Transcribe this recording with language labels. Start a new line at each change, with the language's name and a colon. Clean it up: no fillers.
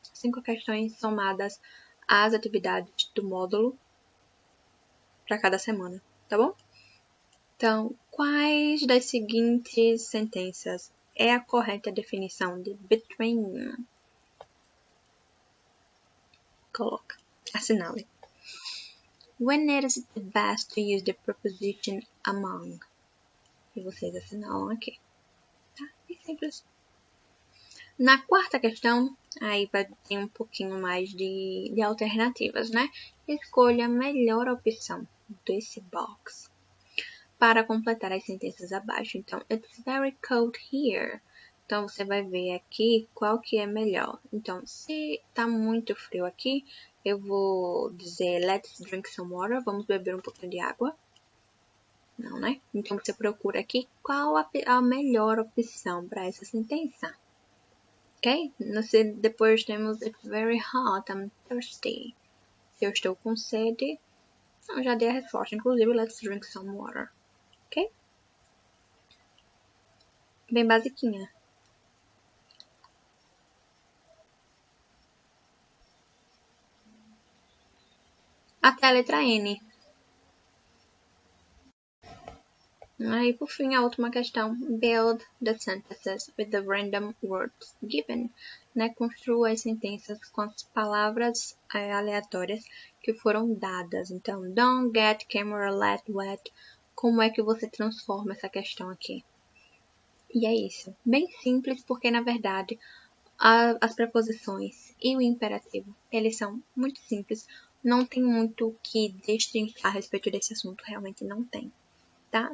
Portuguese: 5 questões somadas às atividades do módulo para cada semana, tá bom? Então, quais das seguintes sentenças é a correta definição de between? Coloca, assinale.
English: When it is the best to use the preposition among?
Portuguese: E vocês assinalam aqui. Tá? Bem simples. Na quarta questão, aí vai ter um pouquinho mais de alternativas, né? Escolha a melhor opção desse box para completar as sentenças abaixo.
English: Então, it's very cold here.
Portuguese: Então, você vai ver aqui qual que é melhor. Então, se tá muito frio aqui, eu vou dizer
English: let's drink some water.
Portuguese: Vamos beber um pouquinho de água. Não, né? Então, você procura aqui qual a melhor opção para essa sentença. Ok? Depois temos
English: it's very hot, I'm thirsty.
Portuguese: Se eu estou com sede, eu já dei a resposta.
English: Inclusive, let's drink some water.
Portuguese: Ok? Bem basiquinha. Até a letra N. Aí, por fim, a última questão.
English: Build the sentences with the random words given.
Portuguese: Né? Construa as sentenças com as palavras aleatórias que foram dadas.
English: Então, don't get camera let wet.
Portuguese: Como é que você transforma essa questão aqui? E é isso. Bem simples, porque na verdade as preposições e o imperativo, eles são muito simples. Não tem muito o que destrinchar a respeito desse assunto, realmente não tem. Tá?